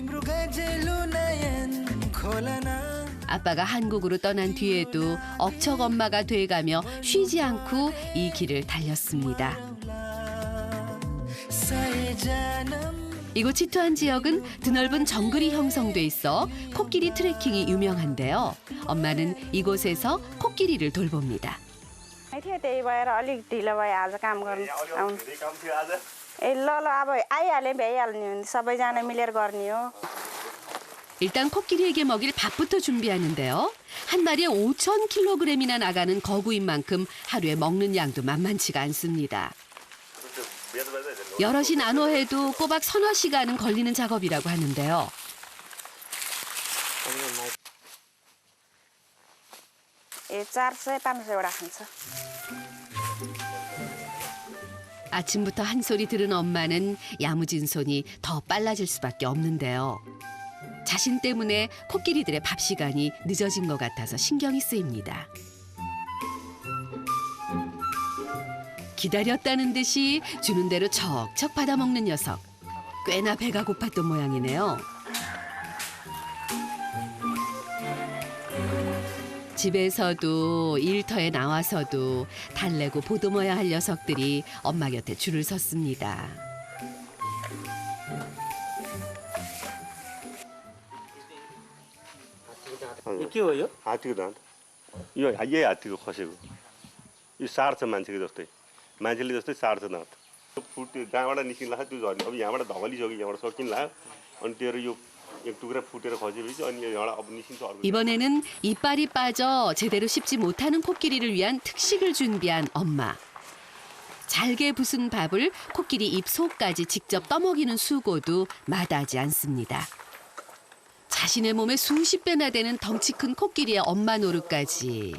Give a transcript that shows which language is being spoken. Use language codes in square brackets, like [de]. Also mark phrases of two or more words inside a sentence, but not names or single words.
[ko] 아빠가 한국으로 떠난 뒤에도 억척 엄마가 돼가며 쉬지 않고 이 길을 달렸습니다. 이곳 치투안 지역은 드넓은 정글이 형성돼 있어 코끼리 트레킹이 유명한데요. 엄마는 이곳에서 코끼리를 돌봅니다. [ne] थियो त्यही भएर अलिक ढिलो भयो आज काम गर्नु आउनु ए ल अब आइहाले भ्याइहाल्ने हो सबैजना मिलेर गर्ने हो [ko] 일단 코끼리에게 먹일 밥부터 준비하는데요. 한 마리에 5,000kg이나 나가는 거구인 만큼 하루에 먹는 양도 만만치가 않습니다. 여럿이 나눠 해도 꼬박 서너 시간은 걸리는 작업이라고 하는데요. [ne] ए 400, 500वटा खान्छ [ko] 아침부터 한 소리 들은 엄마는 야무진 손이 더 빨라질 수밖에 없는데요. 자신 때문에 코끼리들의 밥 시간이 늦어진 것 같아서 신경이 쓰입니다. 기다렸다는 듯이 주는 대로 척척 받아먹는 녀석. 꽤나 배가 고팠던 모양이네요. 집에서도 일터에 나와서도 달래고 보듬어야 할 녀석들이 엄마 곁에 줄을 섰습니다. [ne] के हो यो हात्तीको दाँत यो यही हात्तीको खसेको यो सार्छ मान्छेको जस्तै मान्छेले जस्तै सार्छ दाँत फुट त्यो जहाँबाट निस्किन लाग्छ त्यो झर्ने अब यहाँबाट धगलिसक्यो यहाँबाट सकिन लाग्यो अनि तेरो यो एक टुक्रा फुटेर खसेपछि अनि यहाँबाट अब निस्किन्छ अर्को [ko] 이번에는 이빨이 빠져 제대로 씹지 못하는 코끼리를 위한 특식을 준비한 엄마. 잘게 부순 밥을 코끼리 입 속까지 직접 떠먹이는 수고도 마다하지 않습니다. 자신의 몸에 수십 배나 되는 덩치 큰 코끼리의 엄마 노릇까지.